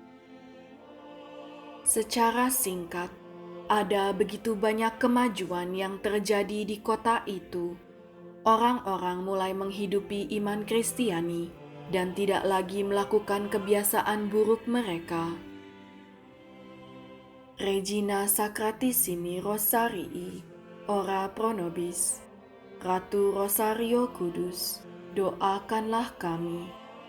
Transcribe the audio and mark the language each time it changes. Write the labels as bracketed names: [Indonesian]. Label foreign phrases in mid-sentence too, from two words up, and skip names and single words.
[Indonesian] Secara singkat, ada begitu banyak kemajuan yang terjadi di kota itu. Orang-orang mulai menghidupi iman Kristiani dan tidak lagi melakukan kebiasaan buruk mereka. [Latin] Regina Sacratissimi Rosarii, ora pro nobis. [Indonesian] Ratu Rosario Kudus, doakanlah kami.